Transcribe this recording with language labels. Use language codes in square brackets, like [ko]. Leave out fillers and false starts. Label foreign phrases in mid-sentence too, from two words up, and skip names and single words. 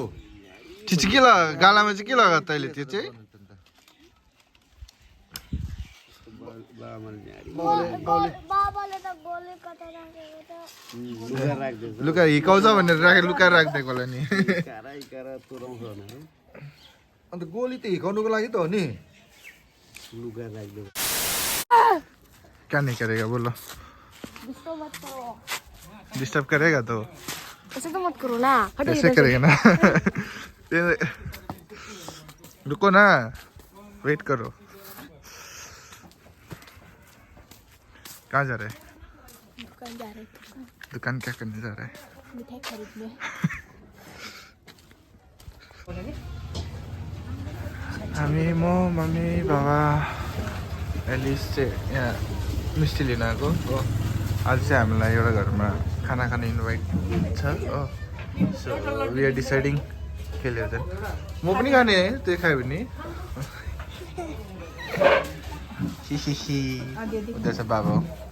[ne] त्यो चाहिँ के गालामा चाहिँ के लगा तैँले? त्यो चाहिँ लुका हिर्काउँछ भनेर राखेर लुकाएर राखिदिएको होला नि। अन्त गोली त हिर्काउनुको लागि त हो नि। [hi] क्या नहीं करेगा बोलो? डिस्टर्ब करेगा तो ऐसे तो मत करो ना। ऐसे करेगा ना। रुको ना, वेट करो। कहाँ जा रहे? दुकान जा रहे। दुकान क्या करने जा रहा है? मिठाई खरीदने। [ne] हामी म मम्मी बाबा एलिस चाहिँ यहाँ मिस्टी लिन आएको हो आज चाहिँ हामीलाई एउटा घरमा खाना खाने इन्भाइट छ हो [en] so we are deciding [ne] के ल्याउँछ म पनि खाने है त्यो खायो भने हिहिहि उता बाबा हो